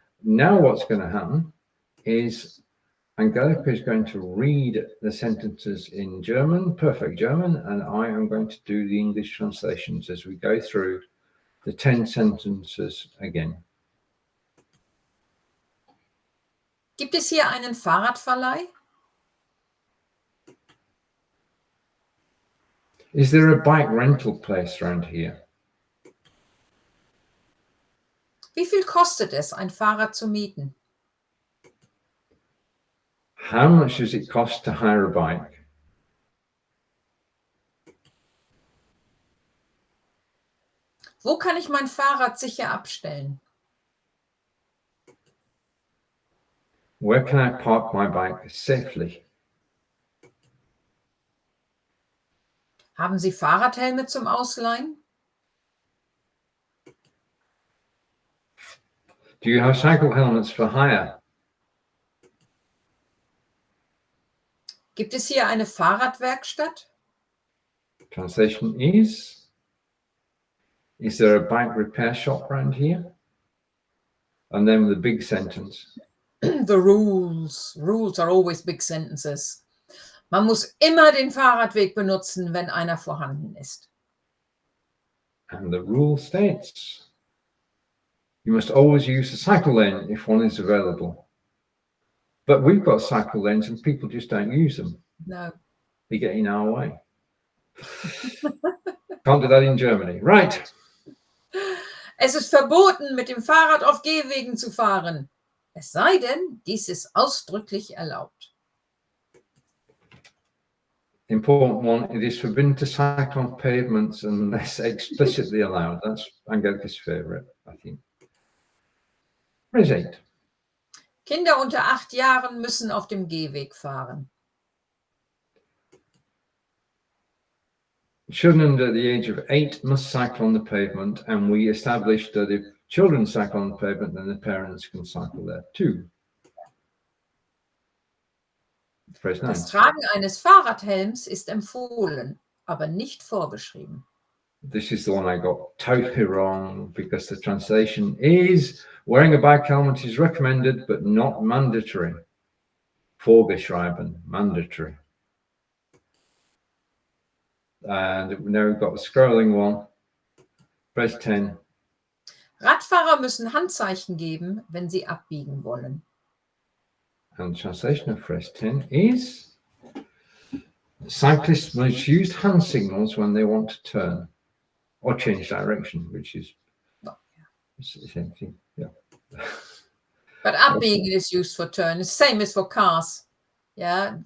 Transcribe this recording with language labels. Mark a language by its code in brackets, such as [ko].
[en] Now what's going to happen is Angelika is going to read the sentences in German, perfect German, and I am going to do the English translations as we go through the 10 sentences again. [de] Gibt es hier einen Fahrradverleih? [en] Is there a bike rental place around here? [de] Wie viel kostet es, ein Fahrrad zu mieten? [en] How much does it cost to hire a bike? [de] Wo kann ich mein Fahrrad sicher abstellen? [en] Where can I park my bike safely? [de] Haben Sie Fahrradhelme zum Ausleihen? [en] Do you have cycle helmets for hire? [de] Gibt es hier eine Fahrradwerkstatt? [en] Translation is there a bike repair shop around here? And then the big sentence. The rules. Rules are always big sentences. [de] Man muss immer den Fahrradweg benutzen, wenn einer vorhanden ist. [en] And the rule states, you must always use the cycle lane if one is available. But we've got cycle lanes and people just don't use them. No. They get in our way. Can't do that in Germany. Right. [de] Es ist verboten, mit dem Fahrrad auf Gehwegen zu fahren. Es sei denn, dies ist ausdrücklich erlaubt. [en] Important one, it is forbidden to cycle on pavements unless explicitly allowed. That's Angelika's favourite, I think. Phrase 8. [de] Kinder unter 8 Jahren müssen auf dem Gehweg fahren. [en] Children under the age of 8 must cycle on the pavement, and we established that if children cycle on the pavement, then the parents can cycle there too. Phrase 9. [de] Das Tragen eines Fahrradhelms ist empfohlen, aber nicht vorgeschrieben. [en] This is the one I got totally wrong because the translation is wearing a bike helmet is recommended but not mandatory. Vorgeschrieben, mandatory. And now we've got the scrolling one. Phrase 10. [de] Radfahrer müssen Handzeichen geben, wenn sie abbiegen wollen. [en] And the translation of phrase 10 is cyclists must use hand signals when they want to turn or change direction, which is the same thing. Yeah. But abbiegen is used for turn. It's the same as for cars. Yeah.